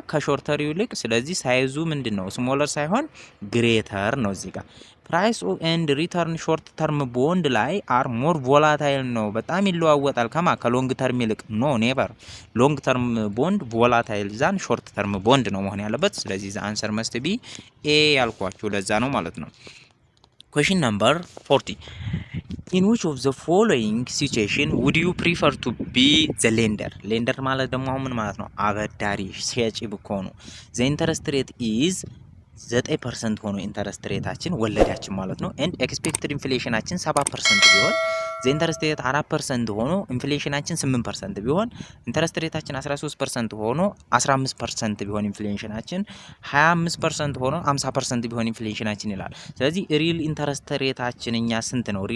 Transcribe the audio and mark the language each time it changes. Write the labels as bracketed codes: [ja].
[am] ከሾርተሪው ይልቅ። ስለዚህ ሳይዙ ምንድነው? ስሞለር ሳይሆን ግሬተር ነው። እዚህ ጋር ፕራይስ ኤንድ ሪተርን ሾርት ተርም ቦንድ ላይ አር ሞር ቮላታይል ነው። በጣም ይለዋወጣል ከሎንግ ተርም ይልቅ። ኖ ኔቨር። ሎንግ ተርም ቦንድ ቮላታይል ዛን ሾርት ተርም ቦንድ ነው መሆን ያለበት። ስለዚህ ዘ አንሰር መስት ቢ ኤ ያልኳችሁ ለዛ ነው ማለት ነው። [en] Question number 40. In which of the following situation would you prefer to be the lender? [am] Lender ማለት ደግሞ ምን ማለት ነው? አበዳሪ ሸጪ ብኮኑ [en] the interest rate is 9% [am] ሆኖ ኢንተረስት ሬታችን ወለዳችን ማለት ነው። ኤንድ ኤክስፔክትድ ኢንፍሌሽናችን 7% ቢሆን ዘ ኢንተረስት ሬት 4% ሆኖ ኢንፍሌሽናችን 8% ቢሆን ኢንተረስት ሬታችን 13% ሆኖ 15% ቢሆን ኢንፍሌሽናችን 25% ሆኖ 50% ቢሆን ኢንፍሌሽናችን ይላል። ስለዚህ ሪል ኢንተረስት ሬታችን እኛ ስንት ነው?